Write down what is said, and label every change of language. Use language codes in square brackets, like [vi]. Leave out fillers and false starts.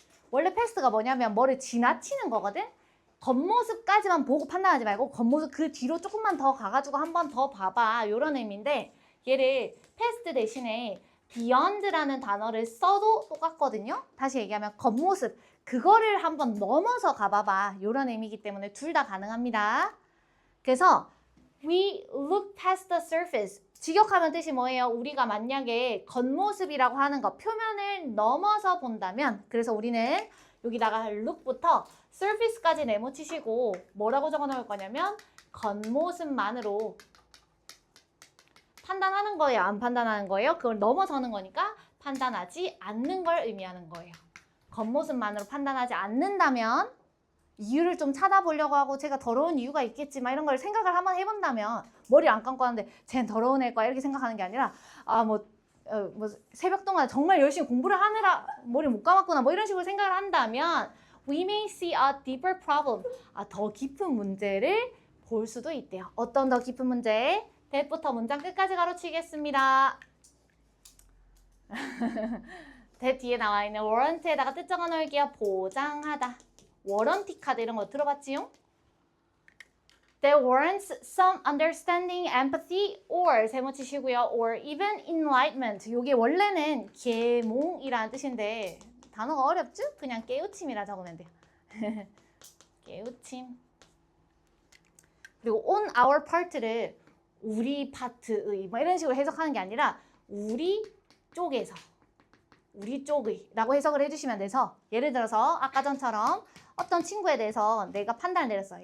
[ko] 원래 패스트가 뭐냐면 뭐를 지나치는 거거든? 겉모습까지만 보고 판단하지 말고 겉모습 그 뒤로 조금만 더 가가지고 한 번 더 봐봐. 이런 의미인데 얘를 패스트 대신에 beyond라는 단어를 써도 똑같거든요. 다시 얘기하면 겉모습 그거를 한번 넘어서 가봐봐. 이런 의미이기 때문에 둘 다 가능합니다. 그래서 [en] we look past the surface. [ko] 직역하면 뜻이 뭐예요? 우리가 만약에 겉모습이라고 하는 거 표면을 넘어서 본다면 그래서 우리는 여기다가 look부터 surface까지 네모치시고 뭐라고 적어 놓을 거냐면 겉모습만으로 판단하는 거예요? 안 판단하는 거예요? 그걸 넘어서는 거니까 판단하지 않는 걸 의미하는 거예요. 겉모습만으로 판단하지 않는다면 이유를 좀 찾아보려고 하고 제가 더러운 이유가 있겠지만 이런 걸 생각을 한번 해본다면 머리 안 감고 하는데 쟤는 더러운 애 거야 이렇게 생각하는 게 아니라 뭐 새벽 동안 정말 열심히 공부를 하느라 머리 못 감았구나 뭐 이런 식으로 생각을 한다면 [en] we may see a deeper problem. [ko] 더 깊은 문제를 볼 수도 있대요. 어떤 더 깊은 문제? that부터 문장 끝까지 가로치겠습니다. that 뒤에 나와 있는 warrant에다가 뜻 적어 놓을게요. 보장하다. 워런티 카드 이런 거 들어봤지요? [en] That warrants some understanding, empathy, or [ko] 세모 치시고요. [en] or even enlightenment. [ko] 이게 원래는 계몽이라는 뜻인데 단어가 어렵죠? 그냥 깨우침이라 적으면 돼요. 깨우침. 그리고 [en] on our part [ko] 를 우리 파트의 뭐 이런 식으로 해석하는 게 아니라 우리 쪽에서 우리 쪽의 라고 해석을 해주시면 돼서 예를 들어서 아까 전처럼 어떤 친구에 대해서 내가 판단을 내렸어.